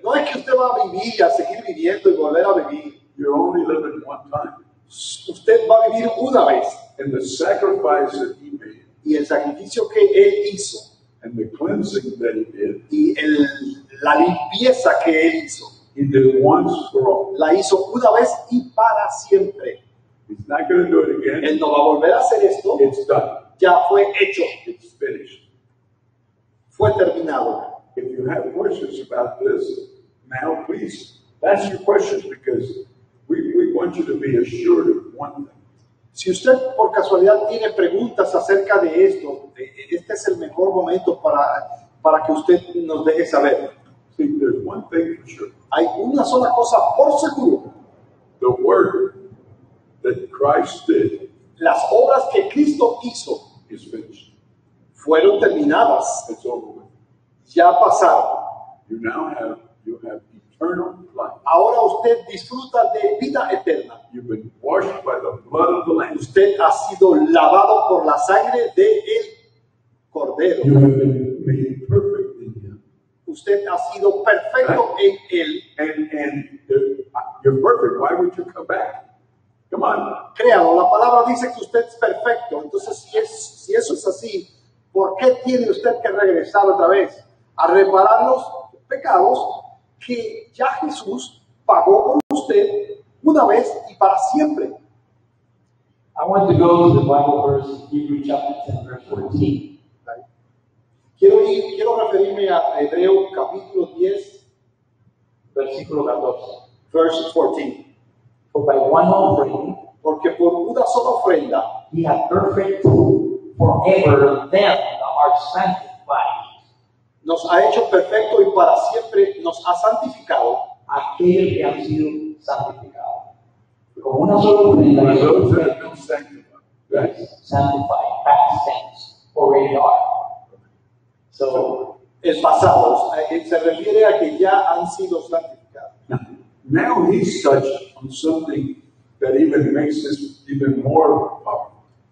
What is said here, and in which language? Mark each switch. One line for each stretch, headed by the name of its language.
Spanish: No es que usted va a vivir, a seguir viviendo y volver a vivir.
English: You're only living one time.
Spanish: Usted va a vivir una vez.
English: And the sacrifice that he made,
Spanish: Y el sacrificio que Él hizo,
English: and the cleansing that he did,
Spanish: y la limpieza que Él hizo,
English: he did once for all.
Spanish: la hizo una vez y para siempre.
English: He's not going to do it again.
Spanish: Él no va a volver a hacer esto.
English: It's done.
Spanish: Ya fue hecho,
English: It's finished.
Spanish: fue terminado.
English: If you have questions about this, now please ask your questions because we want you to be assured of one thing.
Spanish: Si usted por casualidad tiene preguntas acerca de esto, este es el mejor momento para que usted nos deje saber.
English: See, there's one thing for sure.
Spanish: Hay una sola cosa por seguro.
English: The work that Christ did
Spanish: Las obras que Cristo hizo
English: is finished.
Spanish: fueron terminadas,
English: It's over with.
Spanish: ya pasaron.
English: You have eternal life.
Spanish: Ahora usted disfruta de vida eterna.
English: You've been washed by the blood of the Lamb.
Spanish: Usted ha sido lavado por la sangre del Cordero.
English: You have been made perfect in Him.
Spanish: Usted ha sido perfecto en Él.
English: And you're perfect. Why would you come back? Come on.
Spanish: Créalo, la palabra dice que usted es perfecto. Entonces, si eso es así, ¿por qué tiene usted que regresar otra vez a reparar los pecados que ya Jesús pagó por usted una vez y para siempre?
English: I want to go to the Bible verse, Hebrews chapter 10, verse 14.
Spanish: Quiero referirme a Hebreo capítulo 10, Versículo 14.
English: verse 14. For by one offering
Spanish: Porque por una sola ofrenda
English: he hath perfect forever them that are sanctified.
Spanish: nos ha hecho perfecto y para siempre nos ha santificado Aquellos que han sido santificados. Con una sola ofrenda
English: When he those that have been sanctified, right? sanctified, past tense, already are. So,
Spanish: el pasado. Se refiere a que ya han sido santificados.
English: Now he's touched on something that even makes this even more powerful.